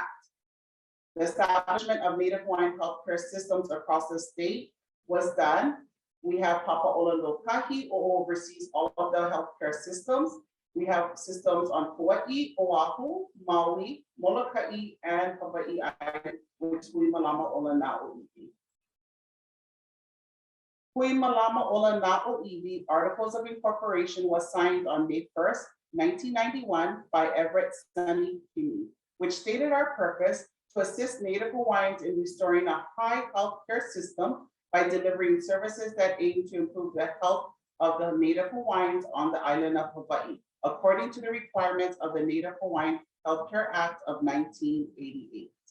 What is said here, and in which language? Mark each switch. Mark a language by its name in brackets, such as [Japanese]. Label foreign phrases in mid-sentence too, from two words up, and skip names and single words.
[English] The establishment of Native Hawaiian healthcare systems across the state was done. We have Papa'ola Lokahi, who oversees all of the healthcare systems. We have systems on Kauai, Oahu, Maui, Molokai, and Hawaii Island, which is Hui Malama Ola na Oiwi. Hui Malama Ola na Oiwi Articles of Incorporation was signed on May 1st, 1991 by Everett Sunny Kimi, which stated our purpose to assist Native Hawaiians in restoring a high healthcare system by delivering services that aim to improve the health of the Native Hawaiians on the island of Hawaii, according to the requirements of the Native Hawaiian Healthcare Act of 1988.